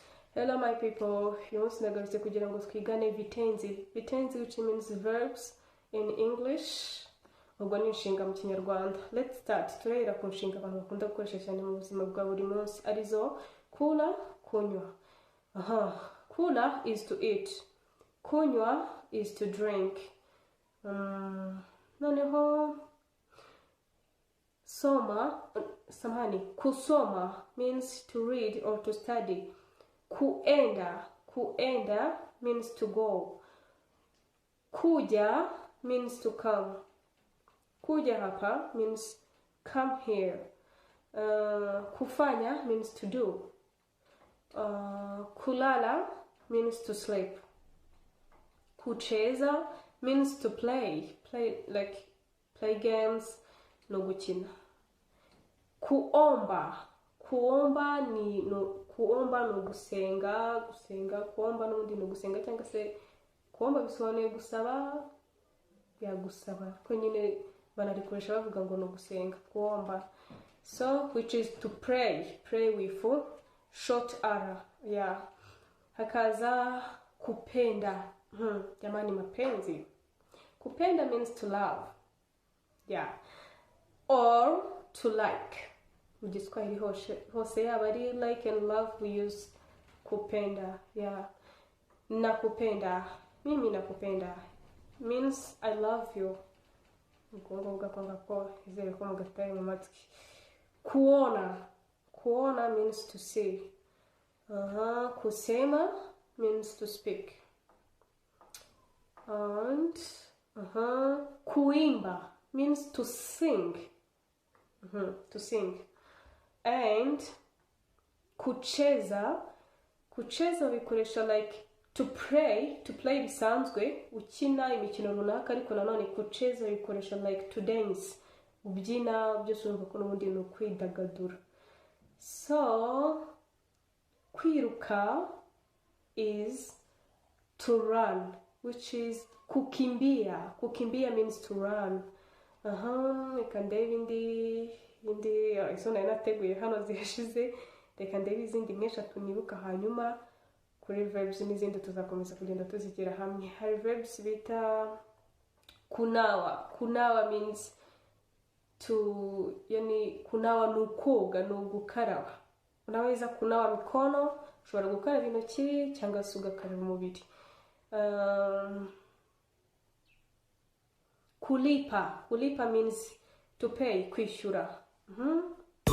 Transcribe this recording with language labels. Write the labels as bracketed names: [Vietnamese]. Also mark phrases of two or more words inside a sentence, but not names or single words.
[English] Hello my people, [Kinyarwanda] uyu munsi nagarutse kugira ngo twigane vitenzi. [English] Vitenzi which means verbs in English. [Kinyarwanda] Ubwo ni inshinga mu Kinyarwanda. [English] Let's start. [Kinyarwanda] Turahera ku nshinga abantu bakunda gukoresha cyane mu buzima bwa buri munsi. Arizo kula, kunywa. Kula [English] is to eat. Kunywa is to drink. Noneho kusoma means to read or to study. Kuenda means to go. Kuja means to come. Kuja hapa means come here. Kufanya means to do. Kulala means to sleep. Kucheza means to play games, [Kinyarwanda] no gukina. Kuomba ni gusenga, kuomba n'ubundi ni gusenga cyangwa se kuomba bisobanuye gusaba, gusaba ko nyine banarikoresha bavuga ngo no gusenga, kuomba. [English] So which is to pray with short r. [Kinyarwanda] Hakaza kupenda. [Swahili] Jamani mapenzi. [English] Kupenda means to love. Or to like. [Kinyarwanda] Mujiswahili hose yaba ari [English] like and love, we use kupenda. Nakupenda, [Swahili] mimi nakupenda [English] means I love you. Kuona means to see. Kusema means to speak. And kuimba means to sing. To sing. And [Kinyarwanda] kucheza bikoresha [English] like to play [Kinyarwanda] bisanzwe ukina imikino runaka, ariko nanone kucheza bikoresha [English] like to dance, [Kinyarwanda] ubyina byose urumva ko n'ubundi no kwidagadura. [English] So kwiruka is to run, which is kukimbia means to run. [Kinyarwanda] Reka ndebe indi iso nari nateguye hano zihashize. Reka ndebe izindi nk'eshatu nibuka, hanyuma kuri verbs n'izindi tuzakomeza kugenda tuzigira hamwe. Hari verbs bita kunawa [English] means to, [Kinyarwanda] kunawa ni ukoga, ni ugukaraba. [Swahili] Unaweza kunawa mikono, [Kinyarwanda] ushobora gukaraba intoki cyangwa se ugakaraba umubiri. [English] Kulipa means to pay, [Kinyarwanda] kwishyura.